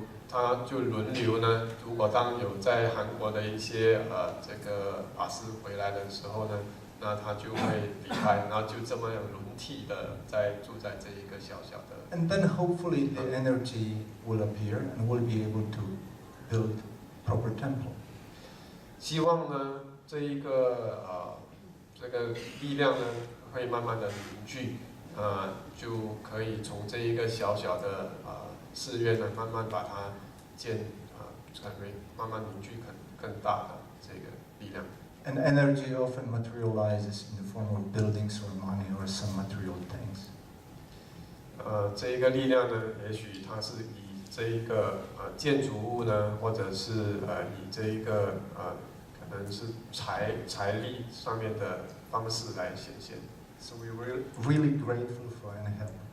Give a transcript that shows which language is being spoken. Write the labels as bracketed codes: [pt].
[zh] 他就轮流呢，如果当有在韩国的一些这个法师回来的时候呢，那他就会离开，然后就这么轮替的住在这一个小小的。 [en] And then hopefully the energy will appear, and we'll be able to build proper temple. [zh] 希望呢，这个力量呢，会慢慢的凝聚，就可以从这一个小小的寺院呢，慢慢把它成为慢慢凝聚更大的这个力量。 [en] And energy often materializes in the form of buildings or money or some material things. [zh] 这一个力量呢，也许它是以这一个建筑物呢，或者是以这一个可能是财力上面的方式来显现。 [en] So we were really grateful for any help.